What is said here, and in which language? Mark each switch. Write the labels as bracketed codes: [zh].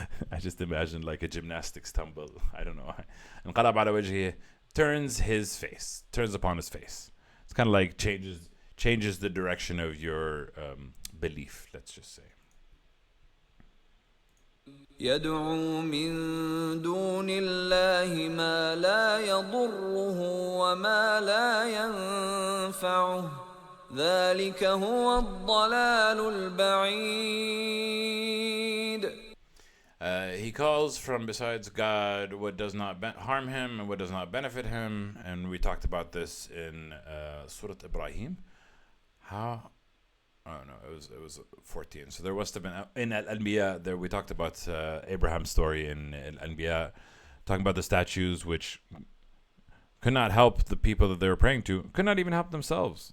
[en] I just imagine like a gymnastics tumble. I don't know. [ar] انقلب على وجهه, [en] turns upon his face. It's kind of like changes the direction of your belief, let's just say. [ar] يدعو من دون الله ما لا يضره وما لا ينفعه ذلك هو الضلال البعيد. [en] He calls from besides God what does not harm him and what does not benefit him, and we talked about this in Surah Ibrahim. How? Oh no, it was 14. So there must have been in Al-Anbiya. There we talked about Abraham's story in Al-Anbiya, talking about the statues which could not help the people that they were praying to, could not even help themselves.